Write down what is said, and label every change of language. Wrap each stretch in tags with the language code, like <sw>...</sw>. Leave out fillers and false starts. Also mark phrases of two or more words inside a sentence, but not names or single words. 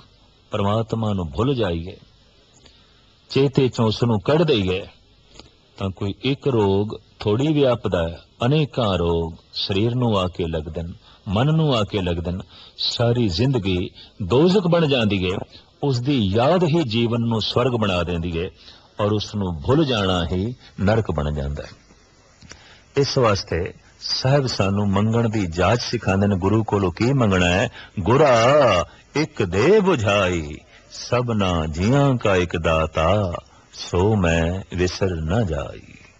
<pa>ਪਰਮਾਤਮਾ ਨੂੰ ਭੁੱਲ ਜਾਈਏ, ਚੇਤੇ ਚੋਂ ਉਸਨੂੰ ਕੱਢ ਦਈਏ, ਤਾਂ ਕੋਈ ਇਕ ਰੋਗ ਥੋੜ੍ਹੀ ਵਿਆਪਦਾ ਹੈ, ਅਨੇਕਾਂ ਰੋਗ ਸਰੀਰ ਨੂੰ ਆਕੇ ਲਗਦੇ ਨ, ਮਨ ਨੂੰ ਆਕੇ ਲਗਦੇ ਨ, ਸਾਰੀ ਜ਼ਿੰਦਗੀ ਦੋਜ਼ਕ ਬਣ ਜਾਂਦੀ ਹੈ। ਉਸਦੀ ਯਾਦ ਹੀ ਜੀਵਨ ਨੂੰ ਸੁਰਗ ਬਣਾ ਦੇਂਦੀ ਹੈ, ਔਰ ਉਸਨੂੰ ਭੁੱਲ ਜਾਣਾ ਹੀ ਨਰਕ ਬਣ ਜਾਤਾ ਹੈ। ਇਸ ਵਾਸਤੇ ਸਾਹਬ ਸਾਨੂੰ ਮੰਗਣ ਦੀ ਜਾਚ ਸਿਖਾਂਦੇ ਨੇ। ਗੁਰੂ ਕੋਲੋਂ ਕੀ ਮੰਗਣਾ ਹੈ? ਗੁਰਾ ਇਕ ਦੇ ਬੁਝਾਈ, ਸਬਨਾ ਜੀਆਂ ਕਾ ਇਕ ਦਾਤਾ ਸੋ ਮੈਂ ਵਿਸਰ ਨ ਜਾਈ।</pa>